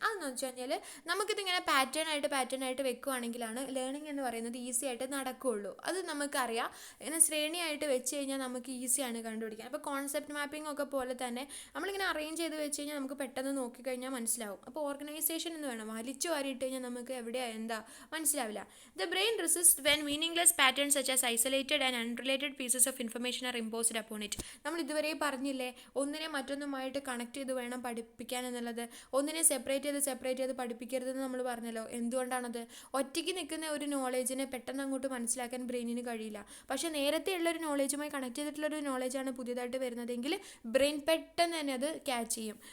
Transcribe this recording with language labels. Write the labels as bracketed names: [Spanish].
[Malayalam] അതെന്ന് വെച്ച് കഴിഞ്ഞാൽ നമുക്കിതിങ്ങനെ പാറ്റേൺ ആയിട്ട് വെക്കുകയാണെങ്കിലാണ് ലേണിംഗ് എന്ന് പറയുന്നത് ഈസി ആയിട്ട് നടക്കുകയുള്ളൂ. അത് നമുക്കറിയാം. ഇങ്ങനെ ശ്രേണിയായിട്ട് വെച്ച് കഴിഞ്ഞാൽ നമുക്ക് ഈസിയാണ് കണ്ടുപിടിക്കാൻ. അപ്പോൾ കോൺസെപ്റ്റ് മാപ്പിംഗ് ഒക്കെ പോലെ തന്നെ നമ്മളിങ്ങനെ അറേഞ്ച് ചെയ്ത് വെച്ച് കഴിഞ്ഞാൽ നമുക്ക് പെട്ടെന്ന് നോക്കിക്കഴിഞ്ഞാൽ മനസ്സിലാവും. അപ്പോൾ ഓർഗനൈസേഷൻ എന്ന് വേണം. വലിച്ചു വാരിയിട്ട് കഴിഞ്ഞാൽ നമുക്ക് എവിടെയാണ് എന്താ മനസ്സിലാവില്ല. [English] The brain resists when meaningless patterns such as isolated and unrelated pieces of information are imposed upon it. [Malayalam] നമ്മൾ ഇതുവരെ പറഞ്ഞില്ലേ, ഒന്നിനെ മറ്റൊന്നുമായിട്ട് കണക്ട് ചെയ്ത് വേണം പഠിപ്പിക്കാൻ എന്നുള്ളത്. ഒന്നിനെ സെപ്പറേറ്റ് ചെയ്ത് പഠിപ്പിക്കരുതെന്ന് നമ്മൾ പറഞ്ഞല്ലോ. എന്തുകൊണ്ടാണത്? ഒറ്റയ്ക്ക് നിൽക്കുന്ന ഒരു നോളേജിനെ പെട്ടെന്ന് അങ്ങോട്ട് മനസ്സിലാക്കാൻ ബ്രെയിനിന് കഴിയില്ല. പക്ഷേ നേരത്തെ ഉള്ളൊരു നോളേജുമായി കണക്ട് ചെയ്തിട്ടുള്ളൊരു നോളേജാണ് പുതിയതായിട്ട് വരുന്നതെങ്കിൽ ബ്രെയിൻ പെട്ടെന്ന് തന്നെ അത് ക്യാച്ച് ചെയ്യും.